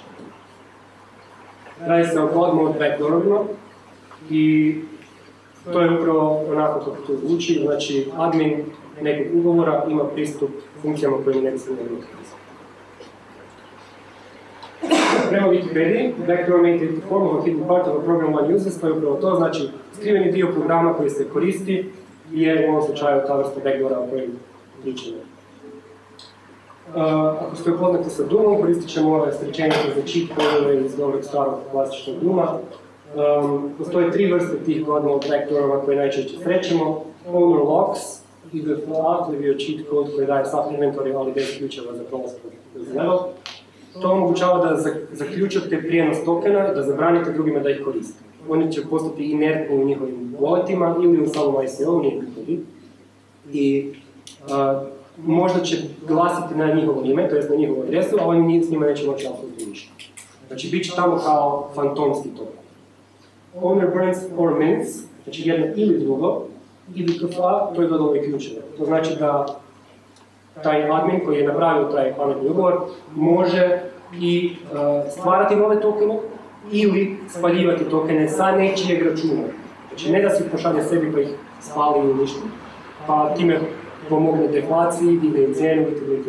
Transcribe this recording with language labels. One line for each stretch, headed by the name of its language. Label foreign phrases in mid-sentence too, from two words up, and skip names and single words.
Croatian: Radi se o
English: God mode backdoorovima
Croatian: i to je upravo onako kako to zvuči, znači admin nekog ugovora ima pristup funkcijama koje ne bi se mogli koristiti. Prema Wikipediji,
English: backdoor may take the form of a hidden part of a program one uses,
Croatian: to je upravo to, znači skriveni dio programa koji se koristi je u ovom slučaju ta vrsta backdoora o kojem pričamo. Ako ste upoznati sa Doomom, koristit ćemo ove srećenice za
English: cheat code
Croatian: iz dobrog starog klasičnog Dooma. Postoje 3 vrste tih
English: God mode backdoorova
Croatian: koje najčešće srećemo.
English: Owner locks,
Croatian: IDFA, to je bio
English: cheat code
Croatian: koji daje sav inventory, ali bez ključeva za prolazak uz level. To omogućava da zaključate prijenos tokena i da zabranite drugima da ih koriste. Oni će postati inertni u njihovim walletima ili u samom ICO, nije bitno. I možda će glasiti na njihovo ime, to jest na njihovu adresu, a oni s njima neće moći apsolutno ništa. Znači, bit će tamo kao fantomski token.
English: Owner burns or mints,
Croatian: znači jedno ili drugo, ili KFA, to je dodalo i ključeve. To znači da taj admin koji je napravio taj pametni ugovor može i stvarati nove tokene ili spaljivati tokene sa nečijeg računa. Znači ne da si pošalje sebi pa ih spali ili ništa, pa time pomogne deflaciji, digne im cijenu itd.